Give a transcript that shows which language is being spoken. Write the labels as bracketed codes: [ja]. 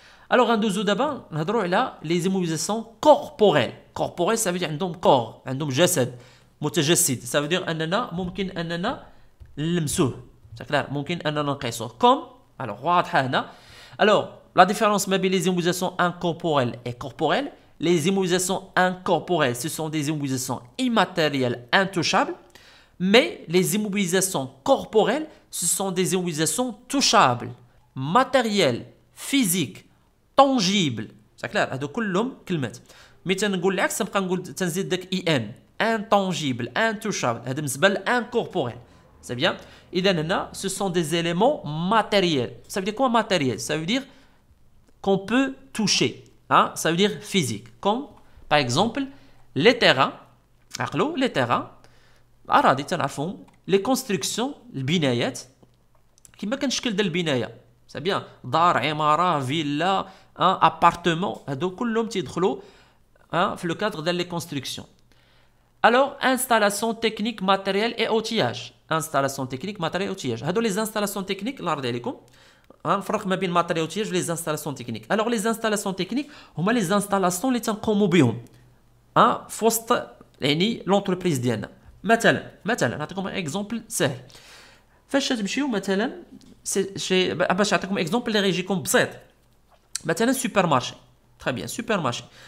[ar] Alors, ندوزو دابا نهضروا على [fr] les immobilisations corporelles. Corporelles, ça veut dire [ar] عندهم corps, عندهم جسد متجسد. [fr] Ça veut dire [ar] أننا ممكن أننا نلمسوه. [fr] C'est clair, [ar] ممكن أننا نقيسوه. [fr] Comme, alors [ar] واضحة هنا. [fr] Alors, la différence [ar] ما بين [fr] les immobilisations incorporelles et corporelles. Les immobilisations incorporelles, ce sont des immobilisations immatérielles intouchables. Mais les immobilisations corporelles, ce sont des immobilisations touchables, matérielles, physiques, tangibles. C'est clair, [ar] هادو كلهم كلمات. مي تنقول العكس نبقى نقول تنزيد داك اي ان [fr] intangible, intouchable. [ar] هذا بالنسبه للانكوربوريل. [fr] C'est bien. [ar] اذا هنا [fr] ce sont des éléments matériels. Ça veut dire quoi matériel? Ça veut dire qu'on peut toucher. Hein? Ça veut dire physique. Comme par exemple les terrains. [ar] عقلوا [fr] les terrains. [ar] الأراضي تنعرفهم. [fr] Les constructions [ar] البنايات كما كان الشكل ديال البنايه. [fr] C'est bien. [ar] دار عماره فيلا appartement هادو كلهم تيدخلوا في [fr] le cadre [ar] ديال [fr] les constructions. Alors installation technique matériel et outillage. Installation technique matériel et outillage. [ar] هادو [fr] les installations techniques [ar] الله يرضي عليكم. نفرق ما بين [fr] matériel outillage و les installations techniques. Alors les installations techniques [ar] هما [fr] les installations [ar] اللي تنقوموا بهم في وسط يعني [fr] l'entreprise [ar] ديالنا. مثلا نعطيكم اكزومبل سهل. فاش تمشيو مثلا باش نعطيكم اكزومبل اللي غيجيكم بسيط. مثلا سوبر مارشي. تري بيان سوبر مارشي.